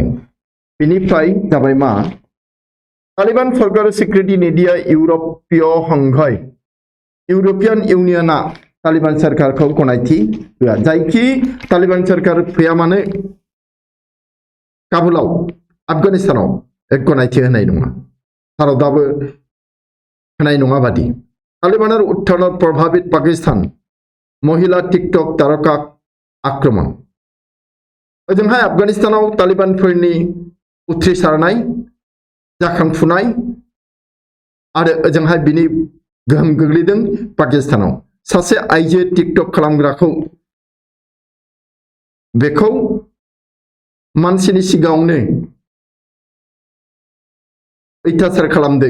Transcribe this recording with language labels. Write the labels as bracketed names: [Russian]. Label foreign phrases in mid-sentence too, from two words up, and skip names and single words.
[Bodo] बेनिफ्राय जाबाय मा तालिबान सरकार स्वीकृति निदिया इउर'पीय संघय इउर'पियान इउनियना तालिबान सरकारखौ गनायथि होआ। जायखि तालिबान सरकार फैया मानो काबुलाव आफगानिस्तानाव गनायथि होनाय नङा। भारतआबो होनाय नङा बादि। तालिबानर उत्थानाव प्रभावित पाकिस्तान महिला टिकटक तारका आक्रमण। ओजोंहाय आफगानिस्तानाव तालिबानफोरनि उथ्रिसारनाय जाखांफुनाय आरो ओजोंहाय बिनि गोहोम गोग्लैदों पाकिस्तानाव। सासे आइजो टिकटक खालामग्राखौ बेखौ मानसिनि सिगाङावनो अत्याचार खालामदों।